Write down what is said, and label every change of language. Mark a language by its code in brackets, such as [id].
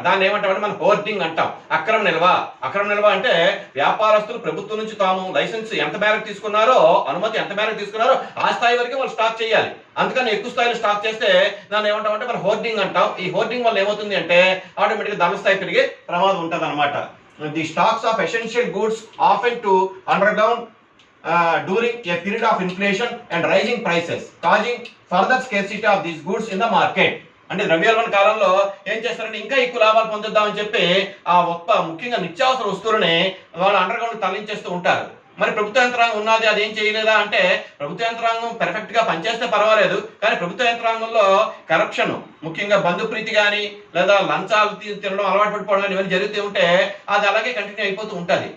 [te] దాన్ని ఏమంటామంటే మనం హోర్డింగ్ అంటాం. అక్రమ నిల్వ అంటే వ్యాపారస్తులు ప్రభుత్వం నుంచి తాము లైసెన్స్ ఎంత మేరకు తీసుకున్నారో, అనుమతి ఎంత మేరకు తీసుకున్నారో ఆ స్థాయి వరకే వాళ్ళు స్టాక్ చేయాలి. అందుకని ఎక్కువ స్థాయిలో స్టాక్ చేస్తే దాన్ని ఏమంటామంటే మనం హోర్డింగ్ అంటాం. ఈ హోర్డింగ్ వల్ల ఏమవుతుంది అంటే ఆటోమేటిక్గా ధరల స్థాయి పెరిగే ప్రమాదం ఉంటుంది అనమాట. [en] The stocks of essential goods often to underground during a period of inflation and rising prices, causing further scarcity of these goods in the market. [te] అంటే ద్రవ్యోల్బణ కాలంలో ఏం చేస్తారంటే ఇంకా ఎక్కువ లాభాలు పొందుద్దామని చెప్పి ముఖ్యంగా నిత్యావసర వస్తువులని వాళ్ళు అండర్ గ్రౌండ్ తరలించేస్తూ ఉంటారు. మరి ప్రభుత్వ యంత్రాంగం ఉన్నది, అది ఏం చేయలేదా అంటే ప్రభుత్వ యంత్రాంగం పెర్ఫెక్ట్ గా పనిచేస్తే పర్వాలేదు, కానీ ప్రభుత్వ యంత్రాంగంలో కరప్షన్, ముఖ్యంగా బంధుప్రీతి కానీ లేదా లంచాలు తినడం అలవాటు పడిపోవడం కానీ ఇవన్నీ జరుగుతూ ఉంటే అది అలాగే కంటిన్యూ అయిపోతూ ఉంటుంది.